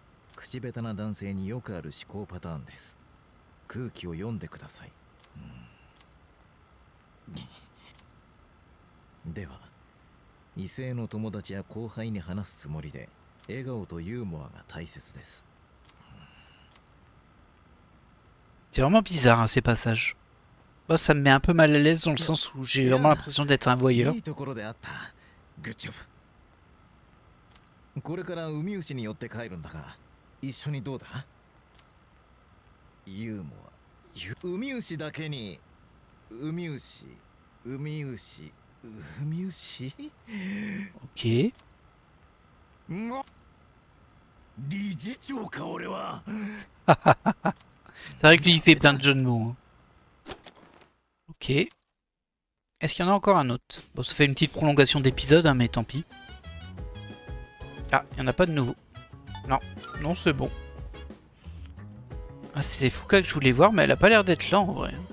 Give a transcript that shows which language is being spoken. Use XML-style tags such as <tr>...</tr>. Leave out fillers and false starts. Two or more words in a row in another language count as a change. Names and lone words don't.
<ja>口下手な男性によくある思考パターンです。空気を読んでください。では異性の友達や後輩に話すつもりで笑顔とユーモアが大切です。</ja> <fr>C'est vraiment bizarre, hein, ces passages. Moi, ça me met un peu mal à l'aise dans le sens où j'ai vraiment l'impression d'être un voyeur.</fr> <ja>いいところであった。グッジョブ。これから海牛に寄って帰るんだが、一緒にどうだ？ユーモア。海牛だけに海牛。</ja> <fr>Ok.</fr> <ja>理事長か俺は。</ja> <fr>C'est vrai que lui il fait plein de jeux de mots. Hein. Ok. Est-ce qu'il y en a encore un autre? Bon, ça fait une petite prolongation d'épisode, hein, mais tant pis. Ah, il n'y en a pas de nouveau. Non, non, c'est bon. Ah, c'est Fuka que je voulais voir, mais elle a pas l'air d'être là en vrai.</fr>